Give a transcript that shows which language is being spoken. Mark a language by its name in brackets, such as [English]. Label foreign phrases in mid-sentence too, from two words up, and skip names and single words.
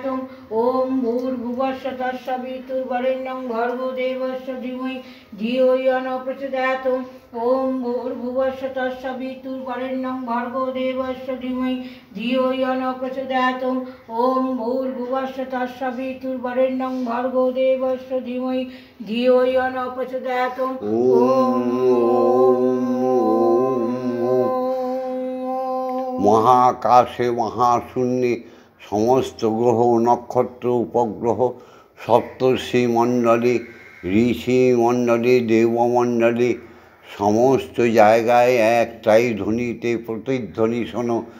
[Sanskrit] ওম ভূর্ভুবস্সুঃ তৎসবিতুর্বরেণ্যং ভর্গো দেবস্য ধীমহি ধিয়ো ইয়ো নঃ প্রচোদয়াৎ। ওম ভূর্ভুবস্সুঃ তৎসবিতুর্বরেণ্যং ভর্গো দেবস্য ধীমহি ধিয়ো ইয়ো নঃ প্রচোদয়াৎ। ওম ভূর্ভুবস্সুঃ তৎসবিতুর্বরেণ্যং ভর্গো দেবস্য ধীমহি ধিয়ো ইয়ো নঃ প্রচোদয়াৎ। [Bangla] মহাকাশে মহাশূন্যে সমস্ত গ্রহ নক্ষত্র উপগ্রহ সপ্তর্ষি মণ্ডলী ঋষি মণ্ডলী দেবমণ্ডলী সমস্ত জায়গায় একটাই ধ্বনিতে প্রতিধ্বনি শোনো।